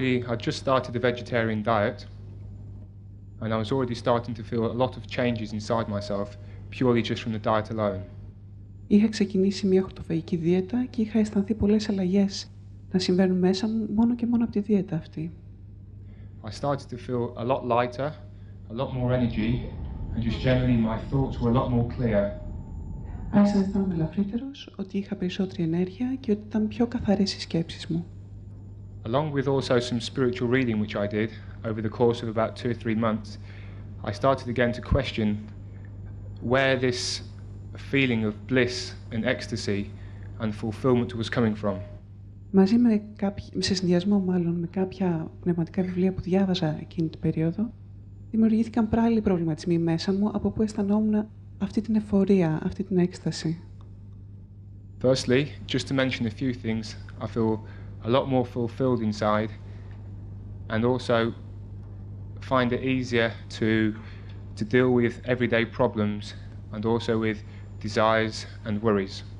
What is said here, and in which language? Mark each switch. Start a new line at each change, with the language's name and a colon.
English: I'd just started a vegetarian diet, and I was already starting to feel a lot of changes inside myself, purely just from the diet alone.
Greek: Είχα ξεκινήσει μια χορτοφαγική δίαιτα και είχα αισθανθεί πολλές αλλαγές να συμβαίνουν μέσα μου μόνο και μόνο από τη δίαιτα αυτή.
English: I started to feel a lot lighter, a lot more energy, and just generally my thoughts were a lot more clear.
Greek: Άρχισα να αισθάνομαι ελαφρύτερος, ότι είχα περισσότερη ενέργεια και ότι ήταν πιο καθαρές οι σκέψεις μου.
English: Along with also some spiritual reading which I did over the course of about 2 or 3 months, I started again to question where this feeling of bliss and ecstasy and fulfillment was coming from.
Greek: Μαζί σε συνδυασμό μάλλον με κάποια πνευματικά βιβλία που διάβαζα εκείνη την περίοδο, δημιουργήθηκαν πάλι προβληματισμοί μέσα μου από που αισθανόμουν αυτή την εφορία, αυτή την έκσταση.
English: Firstly, just to mention a few things, I feel a lot more fulfilled inside and also find it easier to deal with everyday problems and also with desires and worries.